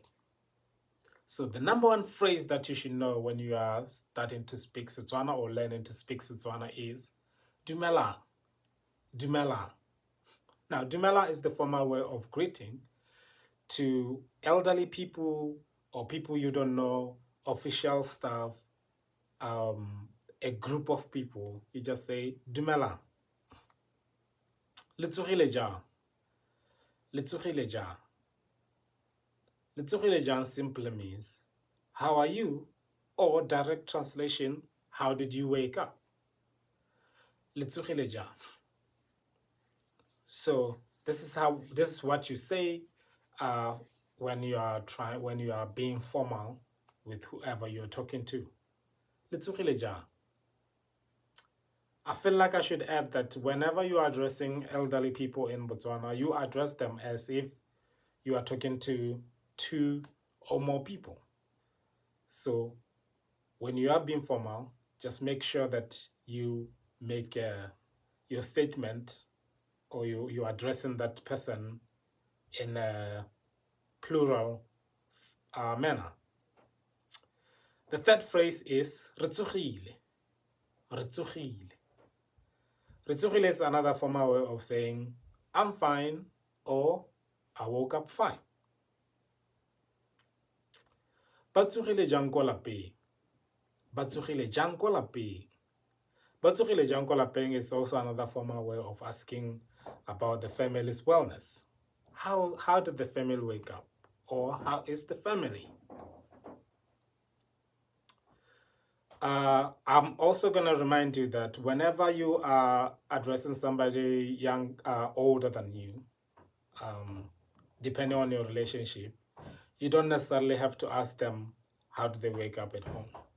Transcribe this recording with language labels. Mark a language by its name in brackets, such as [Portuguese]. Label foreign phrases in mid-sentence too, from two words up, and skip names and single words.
[English] So the number 1 phrase that you should know when you are starting to speak Setswana or learning to speak Setswana is dumelang. [Tswana] Dumelang. [English] Now, dumelang is the formal way of greeting to elderly people or people you don't know, official staff, a group of people. You just say dumelang. [Tswana] Letsogile jang. Letsogile jang. Letsogile jang [English] simply means, how are you? Or direct translation, how did you wake up? [Tswana] Le tsogile jang? [English] So this is what you say when you are being formal with whoever you're talking to. [Tswana] Le tsogile jang? [English] I feel like I should add that whenever you are addressing elderly people in Botswana, you address them as if you are talking to 2 or more people. So when you are being formal, just make sure that you make your statement, or you're addressing that person in a plural manner. The third phrase is [Tswana] re tsogile. Re tsogile. Re tsogile [English] is another formal way of saying I'm fine or I woke up fine. [Tswana] Ba tsogile jang ko lapeng? Ba tsogile jang ko lapeng? Ba tsogile jang ko lapeng [English] is also another formal way of asking about the family's wellness. How did the family wake up? Or how is the family? I'm also going to remind you that whenever you are addressing somebody young, older than you, depending on your relationship, you don't necessarily have to ask them how do they wake up at home.